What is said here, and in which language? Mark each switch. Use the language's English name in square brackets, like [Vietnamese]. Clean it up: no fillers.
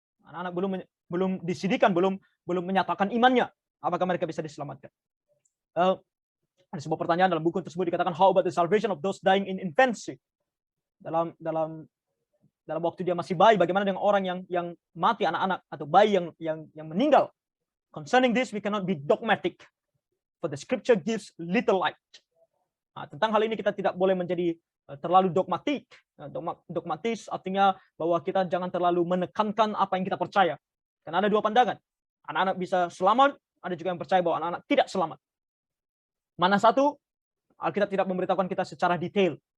[Indonesian] Anak-anak belum disidikan, belum menyatakan imannya. Apakah mereka bisa diselamatkan? Ada sebuah pertanyaan dalam buku tersebut dikatakan, [English] how about the salvation of those dying in infancy? [Indonesian] Dalam waktu dia masih bayi, bagaimana dengan orang yang mati, anak-anak atau bayi yang meninggal? [English] Concerning this, we cannot be dogmatic, for the scripture gives little light. [Indonesian] Nah, tentang hal ini kita tidak boleh menjadi terlalu dogmatik. Dogmatis artinya bahwa kita jangan terlalu menekankan apa yang kita percaya. Karena ada dua pandangan. Anak-anak bisa selamat, ada juga yang percaya bahwa anak-anak tidak selamat. Mana satu? Alkitab tidak memberitahukan kita secara detail.